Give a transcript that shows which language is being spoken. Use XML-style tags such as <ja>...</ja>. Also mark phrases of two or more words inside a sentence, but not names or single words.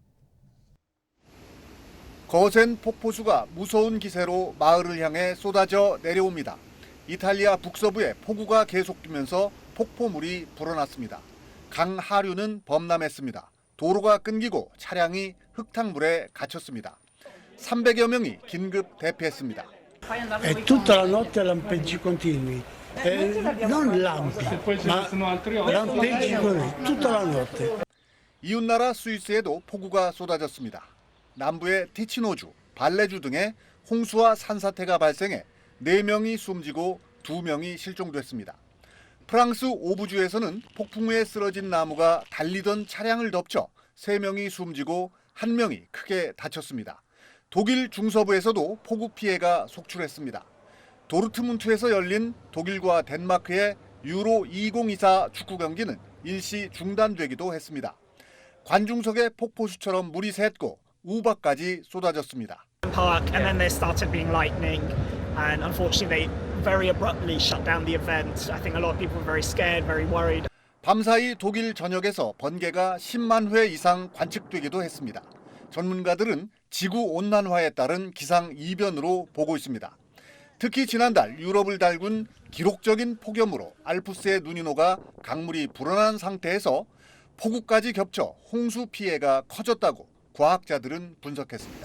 <ko>거센 폭포수가 무서운 기세로 마을을 향해 쏟아져 내려옵니다. 이탈리아 북서부에 폭우가 계속되면서 폭포물이 불어났습니다. 강 하류는 범람했습니다. 도로가 끊기고 차량이 흙탕물에 갇혔습니다. 300여 명이 긴급 대피했습니다.</ko> <it>È tutta la notte lampeggi continui, non lampi, ma lampeggi tutta la notte.</it> <ko>이웃나라 스위스에도 폭우가 쏟아졌습니다. 남부의 티치노주, 발레주 등의 홍수와 산사태가 발생해 4명이 숨지고 2명이 실종됐습니다. 프랑스 오부주에서는 폭풍우에 쓰러진 나무가 달리던 차량을 덮쳐 3명이 숨지고 1명이 크게 다쳤습니다. 독일 중서부에서도 폭우 피해가 속출했습니다. 도르트문트에서 열린 독일과 덴마크의 유로 2024 축구 경기는 일시 중단되기도 했습니다. 관중석에 폭포수처럼 물이 샜고 우박까지 쏟아졌습니다.</ko> <en>Park, and then there started being lightning, and unfortunately they very abruptly shut down the event. I think a lot of people were very scared, very worried.</en> <ko>밤사이 독일 전역에서 번개가 10만 회 이상 관측되기도 했습니다. 전문가들은 지구온난화에 따른 기상 이변으로 보고 있습니다. 특히 지난달 유럽을 달군 기록적인 폭염으로 알프스의 눈이 녹아 강물이 불어난 상태에서 폭우까지 겹쳐 홍수 피해가 커졌다고 과학자들은 분석했습니다.</ko>